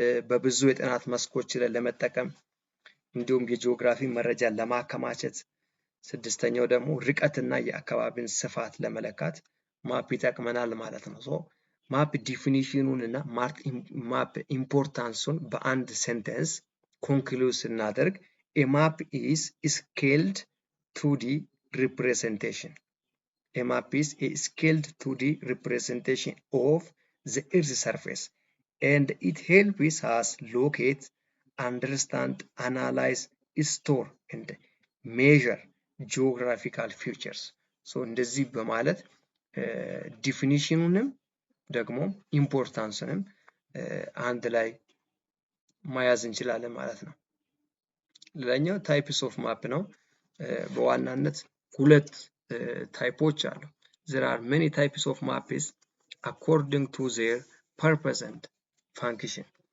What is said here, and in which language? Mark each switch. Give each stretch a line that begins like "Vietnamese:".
Amharic: በብዙ የጥናት መስኮች ላይ ለመጠቀም እንዲሁም የጂኦግራፊ መረጃን ለማከማቸት። ስድስተኛው ደግሞ ርቀትና የአካባቢን ስፋት ለመለካት ማፕ ይጠቅመናል ማለት ነው። ሶ ማፕ ዲፊኒሽኑን እና ማፕ ኢምፖርታንሱን በአንድ ሴንተንስ ኮንክሉድ ስናደርግ
English: a map is scaled 2D representation. A map is a scaled 2D representation of the Earth's surface, and it helps us locate, understand, analyze, store, and measure geographical features.
Amharic: So እንደዚህ በማለት ዲፊኒሽኑንም ደግሞ ኢምፖርታንስንም አንድ ላይ መያዝ እንችላለን ማለት ነው። ሌላኛው ታይፕስ ኦፍ ማፕ ነው። በዋናነት ሁለት ታይፖች አሉ።
English: there are many types of maps according to their purpose and function.